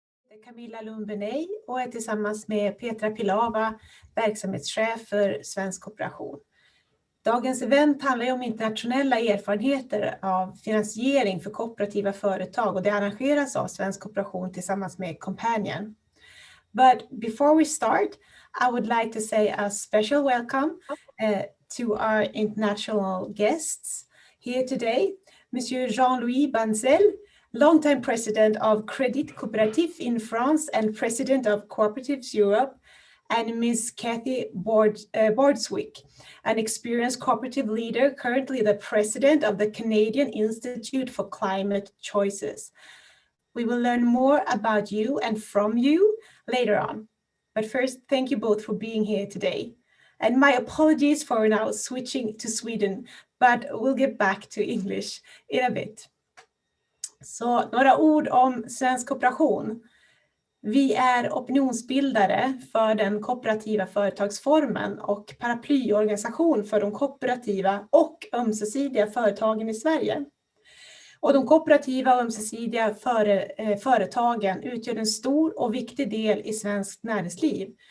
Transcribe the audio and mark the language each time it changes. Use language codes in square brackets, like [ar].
[sv] heter Camilla Lundbeney och är tillsammans med Petra Pilava, verksamhetschef för Svensk Kooperation. Dagens event handlar ju om internationella erfarenheter av finansiering för kooperativa företag och det arrangeras av Svensk Kooperation tillsammans med Coompanion. [en] But before we start, I would like to say a special welcome to our international guests here today, Monsieur Jean-Louis Bancel, longtime president of Crédit Coopératif in France and president of Cooperatives Europe, and Ms. Kathy Bordswick, an experienced cooperative leader, currently the president of the Canadian Institute for Climate Choices. We will learn more about you and from you later on. But first, thank you both for being here today. And my apologies for now switching to Sweden, but we'll get back to English in a bit. [sv] Så några ord om Svensk Kooperation. Vi är opinionsbildare för den kooperativa företagsformen och paraplyorganisation för de kooperativa och ömsesidiga företagen i Sverige. Och de kooperativa och ömsesidiga företagen utgör en stor och viktig del i svenskt näringsliv.